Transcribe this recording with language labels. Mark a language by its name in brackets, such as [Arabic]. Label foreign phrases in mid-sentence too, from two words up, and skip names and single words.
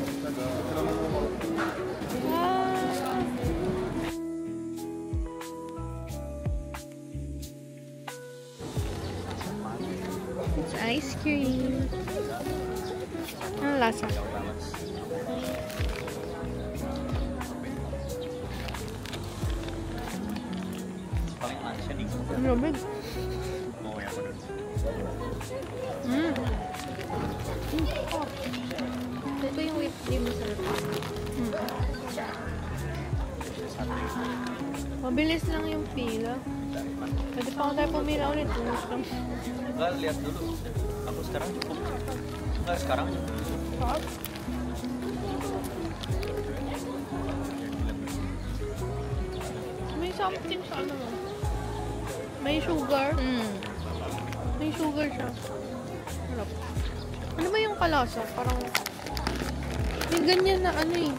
[English] It's ice cream. [Filipino] Ano lasa? Ang lamig. Ito yung [English] whipped cream [Filipino] masarap. Mabilis lang yung pila. Pwede pa ako tayo pumila ulit. [Indonesian] Enggak, lihat dulu. Aku sekarang cukup. Enggak, sekarang. [Filipino] May something sa ano. May sugar. May sugar siya. Harap. Ano ba yung kalasa? Parang may ganyan na ano eh.